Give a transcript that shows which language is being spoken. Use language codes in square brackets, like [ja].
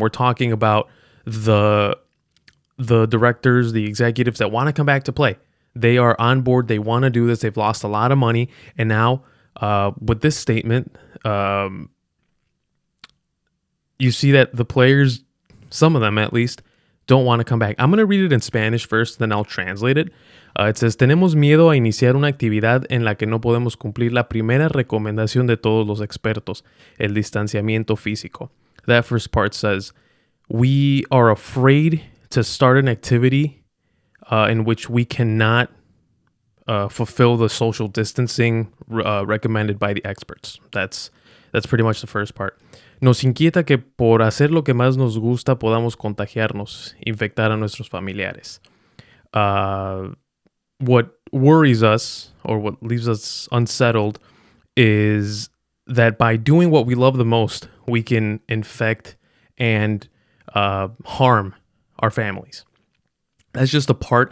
[en] We're talking about the directors, the executives that want to come back to play. They are on board. They want to do this. They've lost a lot of money, and now with this statement, you see that the players, some of them at least, don't want to come back. I'm going to read it in Spanish first, then I'll translate it. It says, [es] tenemos miedo a iniciar una actividad en la que no podemos cumplir la primera recomendación de todos los expertos, el distanciamiento físico. [en] That first part says, we are afraid to start an activity in which we cannot fulfill the social distancing recommended by the experts. That's pretty much the first part. [es] Nos inquieta que por hacer lo que más nos gusta podamos contagiarnos, infectar a nuestros familiares. [en] What worries us or what leaves us unsettled is that by doing what we love the most, we can infect and harm our families. That's just a part.